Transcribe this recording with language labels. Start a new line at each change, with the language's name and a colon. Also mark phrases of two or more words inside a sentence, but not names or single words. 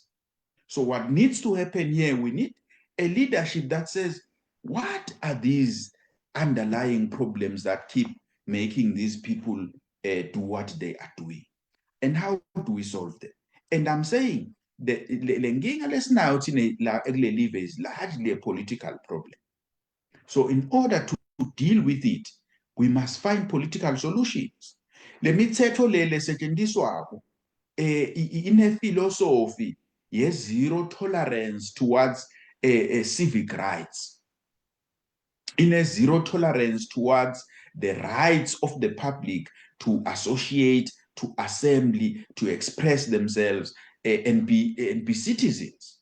English: So what needs to happen here, we need a leadership that says, what are these underlying problems that keep making these people do what they are doing? And how do we solve them? And I'm saying the
Swati: nkinga lesinayo thina la ekule live
English: is largely a political problem. So in order to deal with it, we must find political solutions.
Swati: Le mithetho le lesetshenziswako ine
English: philosophy yes zero tolerance towards civic rights. In a zero tolerance towards the rights of the public to associate, to assembly, to express themselves, and be citizens.